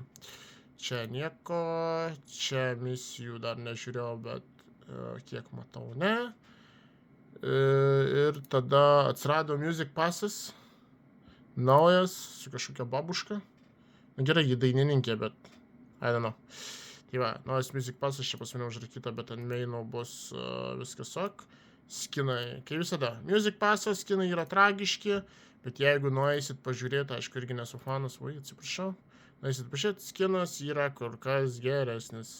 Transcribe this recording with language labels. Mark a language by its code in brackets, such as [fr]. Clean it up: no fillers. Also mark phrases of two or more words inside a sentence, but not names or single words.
[lt] Čia nieko, čia misijų dar nežiūrėjau, bet kiek matau, ne. Ir tada atsirado Music Passas. Naujas, su kažkokia babuška. Na gerai, ji dainininkė, bet [en] I don't know. [lt] Tai va, naujas Music Passas, čia pas mane užrakyta, bet ant maino bus viskas ok. Skinai, kaip visada. Music Passas, skinai yra tragiški, bet jeigu nueisit pažiūrėti, aišku, irgi nesu fanas, atsiprašau. Nueisit pažiūrėti, skinas yra kur kas geresnis.